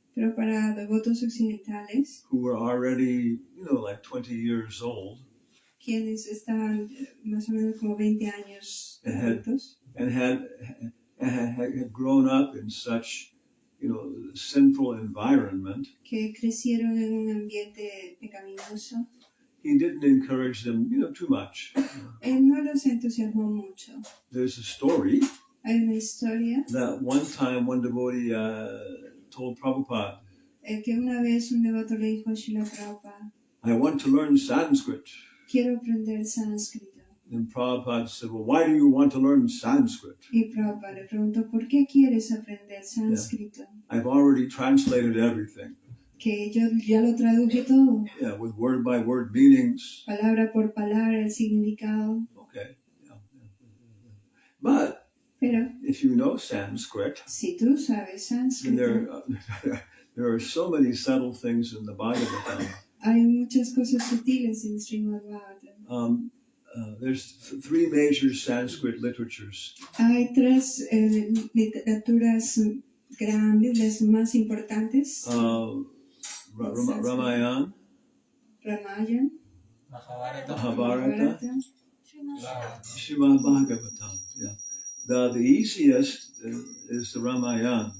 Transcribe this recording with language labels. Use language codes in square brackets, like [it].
[es] pero para devotos occidentales, [en] who were already, like 20 years old [es] quienes estaban más o menos como 20 años adultos [en] and had grown up in such, sinful environment, [es] que crecieron en un ambiente pecaminoso, [en] he didn't encourage them, too much. [es] él no los entusiasmó mucho. [en] There's a story [es] Hay una historia [en] that one time one devotee told Prabhupada, [es] que una vez un devoto le dijo a Srila Prabhupada, [en] I want to learn Sanskrit. [es] quiero aprender sánscrito. [en] And Prabhupada said, well, why do you want to learn Sanskrit? [es] Y Prabhupada le preguntó, ¿por qué quieres aprender sánscrito? [en] I've already translated everything. [es] Que yo ya lo traduje todo, [en] Yeah, with word by word meanings. [es] palabra por palabra, el significado. [en] Okay. Yeah. But [es] Pero [en] if you know Sanskrit, [es] si tú sabes [en] then [es] sánscrito, [en] there are so many subtle things in the Bhagavatam. [es] hay muchas cosas sutiles en Srimad Bhagavatam. [en] There's three major Sanskrit literatures. [es] Hay tres literaturas grandes, las más importantes. [en] Ramayana, [es] Ramayana, [en] Mahabharata, Srimad Bhagavatam. Yeah. The easiest is the Ramayana.